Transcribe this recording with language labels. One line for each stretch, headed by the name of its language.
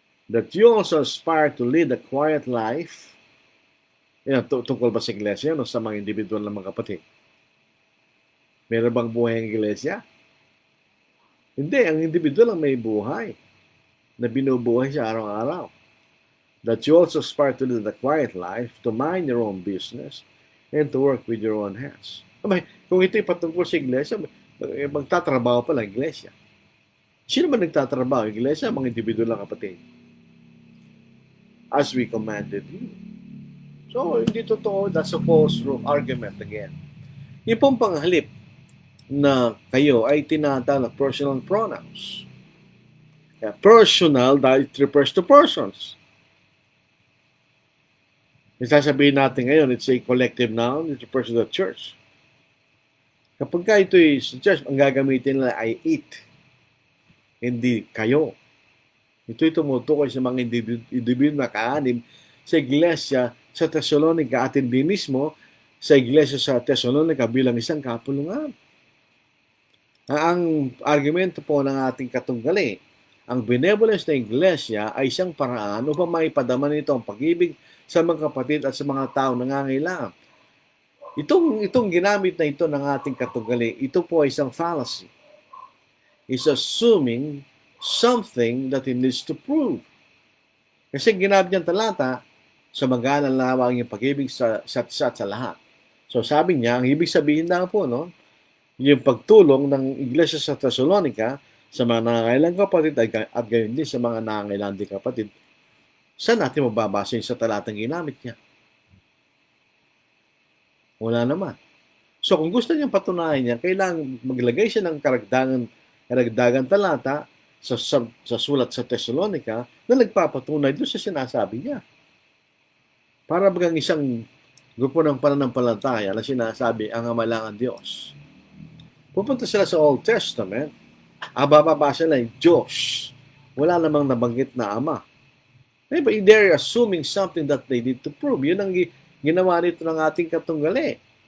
English: That you also aspire to lead a quiet life.
Filipino: Yan, tungkol ba sa iglesia o sa mga individual na mga kapatid? Meron bang buhay ang iglesia? Hindi, ang individual ang may buhay na binubuhay siya araw-araw.
English: That you also aspire to lead a quiet life, to mind your own business, and to work with your own hands.
Filipino: Kung ito'y patungkol sa iglesia, magtatrabaho pala ang iglesia. Sino ba nagtatrabaho? Iglesia, mga individual lang kapatid.
English: As we commanded you.
Filipino: So, hindi totoo.
English: That's a false argument again.
Filipino: Yung pong panghalip na kayo ay tinatawag na personal pronouns. Kaya personal dahil
English: it refers to persons. Sasabihin natin ngayon, it's a collective noun, it refers to the church.
Filipino: Kapag ka ito sa church, ang gagamitin nila ay it. Hindi kayo. Ito'y tumutukoy sa mga individual na kaanim sa iglesia sa Thessalonica at hindi mismo sa iglesia sa Thessalonica bilang isang kapulungan. Ang argumento po ng ating katunggali, ang benevolence ng iglesia ay isang paraan upang maipadama nito ang pag-ibig sa mga kapatid at sa mga tao nangangailangan. Itong ginamit na ito ng ating katunggali, ito po ay isang fallacy.
English: It's assuming something that it needs to prove.
Filipino: Kasi ginamit niyang talata, sa magalang lawang yung pag-ibig sa lahat. So sabi niya, ang ibig sabihin na po, yung pagtulong ng iglesia sa Thessalonica sa mga nangangailangang kapatid at gayon din sa mga nangangailangan din kapatid, saan natin mababasa yung sa talatang ginamit niya? Wala naman. So kung gusto niyang patunayan niya, kailangan maglagay siya ng karagdagan talata sa sulat sa Thessalonica na nagpapatunay doon sa sinasabi niya. Para bagang isang grupo ng pananampalataya na sinasabi ang amalangan Diyos. Pupunta sila sa Old Testament, bababasa lang Diyos. Wala namang nabanggit na Ama.
English: They're assuming something that they need to prove.
Filipino: Yun ang ginawa nito ng ating katunggali.